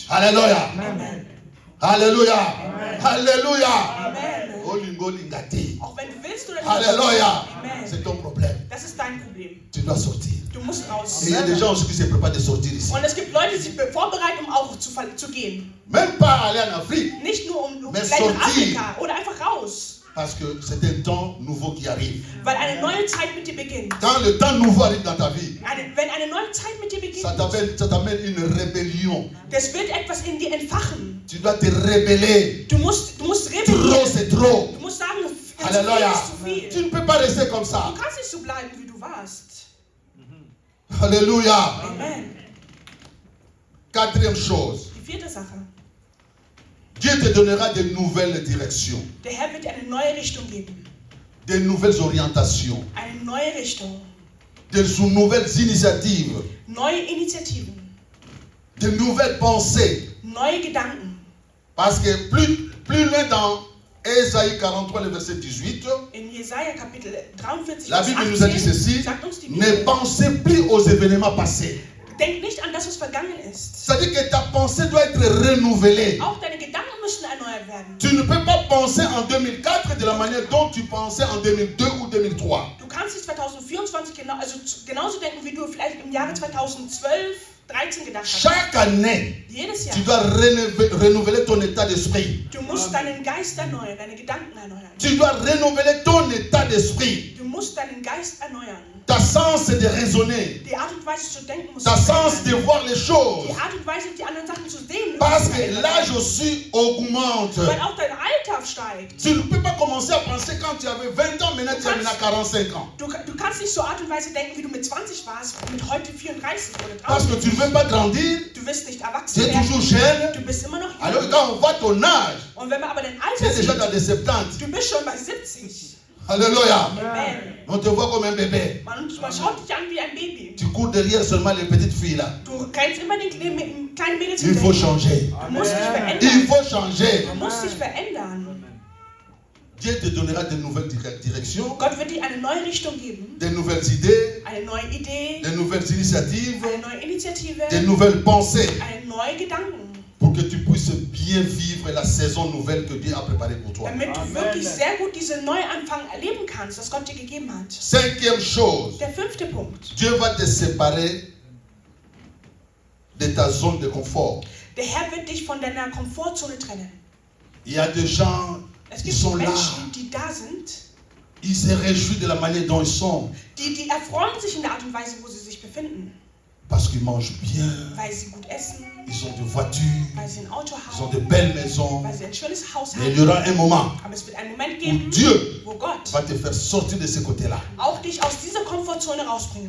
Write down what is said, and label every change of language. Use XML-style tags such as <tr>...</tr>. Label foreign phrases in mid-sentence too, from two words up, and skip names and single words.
<fr>Alléluia. Amen. Alléluia. Alléluia. Amen.</fr> <ln>Olingo lingati.</ln> <de>Auch wenn du willst oder nicht.</de> <fr>Alléluia. Amen. C'est ton problème.</fr> <de>Das ist dein Problem.</de> <fr>Tu dois sortir.</fr> <de>Du musst raus.</de> <fr>Et il y a des gens aussi qui se préparent de sortir ici.</fr> <de>Und es gibt Leute, die sich vorbereiten, um auch zu gehen.</de> <fr>Même pas aller en Afrique.</fr> <de>Nicht nur um</de> <fr>Mais</fr> <de>vielleicht nach</de> <fr>sortir.</fr> <de>Afrika oder einfach raus.</de> <fr>Parce que c'est un temps nouveau qui arrive.</fr> <de>Weil eine neue Zeit mit dir beginnt.</de> <fr>Quand le temps nouveau arrive dans ta vie,</fr> <de>Wenn eine neue Zeit mit dir beginnt,</de> <fr>ça t'amène une rébellion.</fr> <de>das wird etwas in dir entfachen.</de> <fr>Tu dois te rebeller.</fr> <de>Du musst</de> <fr>Trop,</fr> <de>rebellieren.</de> <fr>c'est trop.</fr> <de>Du musst sagen, zu viel</de> <fr>Alléluia.</fr> <de>ist zu viel.</de> <fr>Tu ne peux pas rester comme ça.</fr> <de>Du kannst nicht so bleiben, wie du warst.</de> <fr>Alléluia. Amen. Quatrième chose,</fr> <de>Die vierte Sache.</de> <fr>Dieu te donnera de nouvelles directions,</fr> <de>Der Herr wird dir eine neue Richtung geben.</de> <fr>de nouvelles orientations,</fr> <de>Eine neue Richtung.</de> <fr>de nouvelles initiatives,</fr> <de>Neue Initiativen.</de> <fr>de nouvelles pensées.</fr> <de>Neue Gedanken.</de> <fr>Parce que plus loin dans Ésaïe 43, le verset 18,</fr> <de>In Jesaja Kapitel 43,</de> <fr>la</fr> <de>Vers</de> <fr>Bible nous a dit</fr> <de>18</de> <fr>ceci,</fr> <de>sagt uns die</de> <fr>ne</fr> <de>Bibel,</de> <fr>pensez plus aux événements passés.</fr> <de>denk nicht an das, was vergangen ist.</de> <fr>C'est-à-dire que ta pensée doit être renouvelée.</fr> <de>Auch deine Gedanken müssen erneuert werden.</de> <fr>Tu ne peux pas penser en 2004 de la manière dont tu pensais en 2002 ou 2003.</fr> <de>Du kannst nicht 2024 genauso denken, wie du vielleicht im Jahre 2012, 13 gedacht hast.</de> <fr>Chaque année,</fr> <de>Jedes Jahr.</de> <fr>tu dois renouveler ton état d'esprit.</fr> <de>Du musst deinen Geist erneuern, deine Gedanken erneuern.</de> <fr>Tu dois renouveler ton état d'esprit.</fr> <de>Du musst deinen Geist erneuern.</de> <fr>Ta sens de raisonner.</fr> <de>Die Art und Weise zu denken muss</de> <fr>Ta</fr> <de>sich</de> <fr>sens de</fr> <de>verändern.</de> <fr>voir les choses.</fr> <de>Die Art und Weise, die anderen Sachen zu sehen.</de> <fr>Parce</fr> <de>muss sich</de> <fr>que</fr> <de>verändern.</de> <fr>l'âge aussi augmente.</fr> <de>Weil auch dein Alter steigt.</de> <fr>Tu ne peux pas commencer à penser quand tu avais 20 ans, maintenant tu as maintenant 45 ans.</fr> <de>Du kannst nicht so Art und Weise denken, wie du mit 20 warst und mit heute 34 oder</de> <fr>Parce que</fr> <de>30.</de> <fr>tu ne veux pas grandir,</fr> <de>Du wirst nicht</de> <fr>tu</fr> <de>erwachsen</de> <fr>es toujours</fr> <de>werden. Du</de> <fr>jeune.</fr> <de>bist immer noch</de> <fr>Alors</fr> <de>jung.</de> <fr>quand on voit ton âge,</fr> <de>Und wenn man aber dein</de> <fr>tu es</fr> <de>Alter</de> <fr>déjà</fr> <de>sieht,</de> <fr>dans les 70.</fr> <de>du bist schon bei 70.</de> <fr>Alléluia. Amen. On te voit comme un bébé.</fr> <de>Man schaut dich an wie ein Baby.</de> <fr>Tu cours derrière seulement les petites filles là.</fr> <de>Du rennst immer den kleinen Mädels</de> <fr>Il faut</fr> <de>hinterher.</de> <fr>changer.</fr> <de>Du musst dich</de> <fr>Il</fr> <de>verändern.</de> <fr>faut changer.</fr> <de>Du musst dich verändern.</de> <fr>Dieu te donnera de nouvelles directions,</fr> <de>Gott wird dir eine neue Richtung geben,</de> <fr>de nouvelles idées,</fr> <de>eine neue Idee,</de> <fr>de nouvelles initiatives,</fr> <de>eine neue Initiative,</de> <fr>de nouvelles pensées</fr> <de>eine neue Gedanken,</de> <fr>pour que tu puisses bien vivre la saison nouvelle que Dieu a préparée pour toi.</fr> <de>damit du wirklich sehr gut diese Neuanfang erleben kannst, das Gott dir gegeben hat.</de> <fr>Cinquième chose,</fr> <de>Der fünfte Punkt.</de> <fr>Dieu va te séparer de ta zone de confort.</fr> <de>Der Herr wird dich von deiner Komfortzone trennen.</de> <fr>Il y a des gens</fr> <de>Es</de> <fr>qui</fr> <de>gibt</de> <fr>sont là,</fr> <de>Menschen, die da sind,</de> <fr>ils se réjouissent de la manière dont ils sont,</fr> <de>die erfreuen sich in der Art und Weise, wo sie sich befinden,</de> <fr>parce qu'ils mangent bien,</fr> <de>weil sie gut essen,</de> <fr>ils ont des voitures,</fr> <de>weil sie ein Auto</de> <fr>ils ont</fr> <de>haben,</de> <fr>de belles maisons.</fr> <de>weil sie ein schönes Haus</de> <fr>Mais il y</fr> <de>haben.</de> <fr>aura un moment</fr> <de>Aber es wird einen Moment</de> <fr>où</fr> <de>geben,</de> <fr>Dieu</fr> <de>wo Gott</de> <fr>va te faire sortir de ce côté-là,</fr> <de>auch dich aus dieser Komfortzone rausbringen</de>